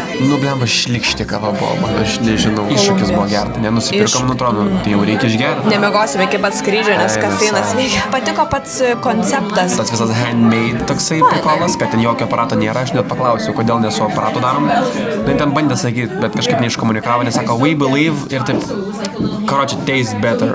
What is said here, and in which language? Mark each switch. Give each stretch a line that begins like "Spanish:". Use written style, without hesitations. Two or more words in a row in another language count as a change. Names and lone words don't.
Lithuanian: Nu, blemba, šlikštė kava buvo, man aš nežinau. Iššūkis buvo gerti, nenusipirkom, atrodo, tai jau reikia išgerti. Nemegosime iki pat skrydžio, nes kafeinas veikia. Patiko pats konceptas. Tas visas handmade toksai prikolas, kad ten jokio aparato nėra, aš net paklausiau, kodėl ne su aparatu darom. Ten bandė sakyti, bet kažkaip neiškomunikavo, nes sako,
English: we believe
Lithuanian: ir taip, karoči,
English: taste better.